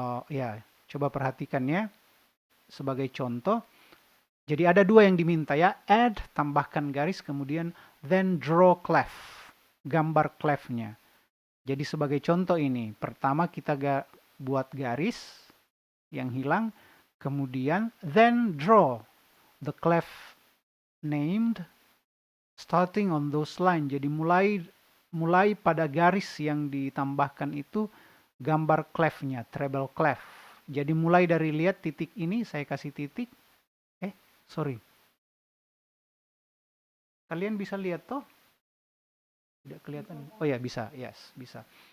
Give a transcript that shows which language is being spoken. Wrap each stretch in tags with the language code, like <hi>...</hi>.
<id>Ya, coba perhatikan ya. Sebagai contoh, jadi ada 2 yang diminta ya.</id> <en>Add,</en> <id>tambahkan garis, kemudian</id> <en>then draw clef.</en> <id>Gambar clefnya. Jadi sebagai contoh ini, pertama kita buat garis yang hilang, kemudian</id> <en>then draw, the clef named starting on those line.</en> <id>Jadi mulai pada garis yang ditambahkan itu gambar clefnya, treble clef. Jadi mulai dari lihat titik ini, saya kasih titik.</id> <en>Sorry.</en> <id>Kalian bisa lihat toh? Tidak kelihatan. Oh ya, bisa. Yes, bisa.</id>